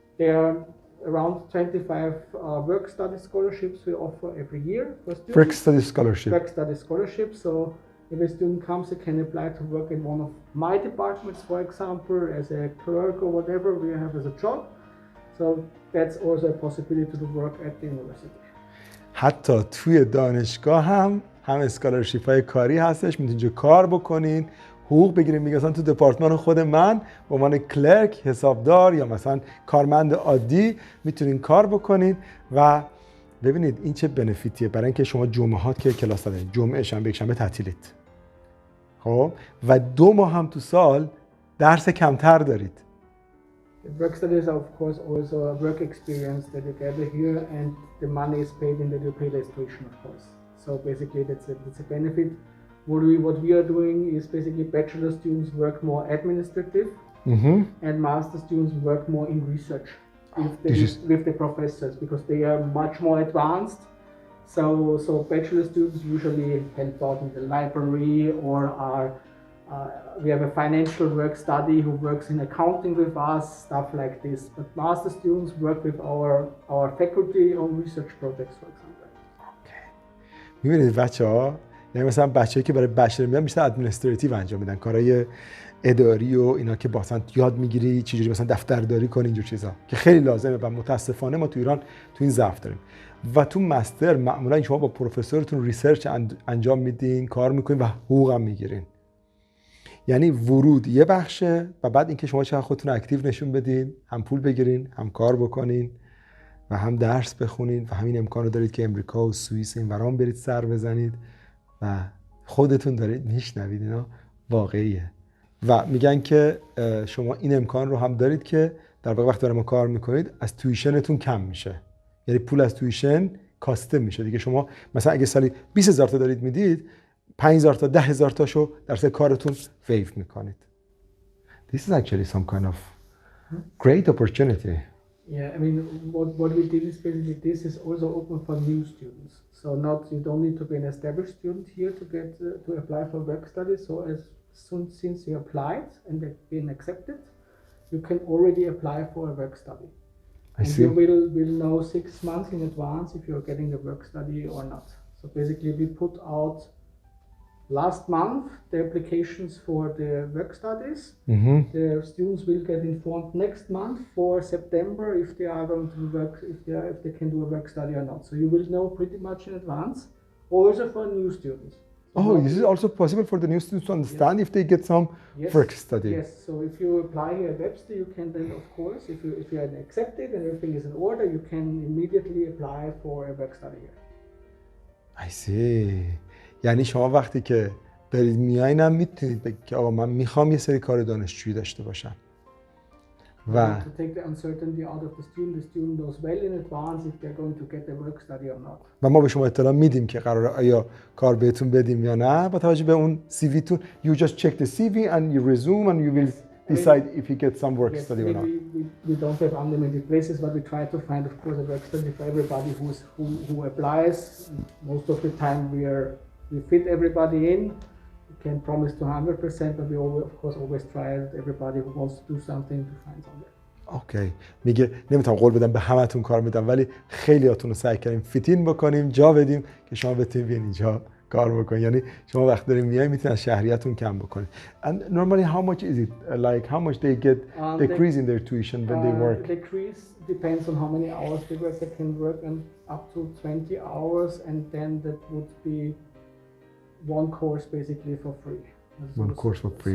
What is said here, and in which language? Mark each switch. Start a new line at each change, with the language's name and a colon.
English: There are around 25 work study scholarships we offer every year for students. Work study scholarship. Work study scholarship. So if a student comes, they can apply to work in one of my departments, for example, as a clerk or whatever we have as a job. So that's also a possibility to work at the university.
Persian: حتی توی دانشگاه هم اسکالرشیپ های کاری هستش، میتونید اینجا کار بکنین، حقوق بگیریم. میگه مثلا تو دپارتمان خود من به عنوان کلرک، حسابدار یا مثلا کارمند عادی میتونین کار بکنین. و ببینید این چه بنفیتیه برای اینکه شما جمعهات که کلاس دارین، جمعه شنبه یک شنبه تعطیلید، خب، و 2 ماه هم تو سال درس کمتر دارید.
English: The work studies are of course also a work experience that you gather here, and the money is paid in the pay tuition, of course. So basically that's a benefit. What we are doing is basically bachelor students work more administrative, and master students work more in research with the professors, because they are much more advanced. So bachelor students usually help out in the library, or we have a financial work study who works in accounting with us, stuff like this. But master students work with our faculty on research projects, for example. Okay.
Persian: می‌بینید بچه‌ها، یعنی مثلا بچه‌ای که برای بچلر میان بیشتر ادمنستراتیو انجام میدن، کارهای اداری و اینا که مثلا یاد میگیری چجوری مثلا دفترداری کنی، اینجور چیزا که خیلی لازمه و متاسفانه ما تو ایران تو این ضعف داریم. و تو مستر معمولا شما با پروفسورتون ریسرچ انجام میدین، کار میکنین و حقوق هم میگیرین. یعنی ورود یه بخشه و بعد اینکه شما چقدر خودتون اکتیو نشون بدین، هم پول بگیرین، هم کار بکنین و هم درس بخونین و همین امکان رو دارید که امریکا و سوئیس این ورام برید سر بزنید و خودتون دارید میشنوید. اینا واقعیه. و میگن که شما این امکان رو هم دارید که در واقع وقتی برای ما کار میکنید از تویشنتون کم میشه، یعنی پول از تویشن کاسته میشه دیگه. شما مثلا اگه سالی 20000 تا دارید میدید، 5000 تا 10000 تاشو در سه کارتون ویو میکنید.
English: This is actually some kind of great opportunity. Yeah, I mean, what we did is basically this is also open for new students. So you don't need to be an established student here to get to apply for work study. So since you applied and they've been accepted, you can already apply for a work study. I see. You will know 6 months in advance if you're getting the work study or not. So basically we put out last month the applications for the work studies. The students will get informed next month for September if they are going to work, if they can do a work study or not. So you will know pretty much in advance, also for new students. Oh, this is also possible for the new students to understand if they get some work study. Yes, so if you apply here at Webster, you can then, of course, if you are accepted and everything is in order, you can immediately apply for a work study here. I see.
Persian: یعنی شما وقتی که دارید میایین هم میتونید بگید که آقا من میخوام یه سری کار دانشجویی داشته باشم. و
English: to take the uncertainty out of the student knows well in advance if they're going to get a work study or not.
Persian: و ما به شما اطلاع میدیم که قراره آیا کار بهتون بدیم یا نه با توجه به اون سی وی تون.
English: You just check the CV and you resume and you will decide if he gets some work Yes, study or not. we don't have unlimited places, but we try to find, of course, a work study for everybody who applies. Most of the time we fit everybody in. We can't promise to 100%, but we always, of course, always try everybody who wants to do something to find something.
Persian: اوکی. میگه نمیتونم قول بدم به همتون کار میدم ولی خیلیاتون رو سعی کردیم فیتین بکنیم، جا بدیم که شما بتونید بیاین اینجا کار بکنید. یعنی شما وقت دارین میای میتونید از شهریتون کم بکنید.
English: And normally how much is it? Like how much they get decrease in their tuition when they work? Decrease depends on how many hours they work. They can work up to 20 hours, and then that would be one course basically for free. One course for free.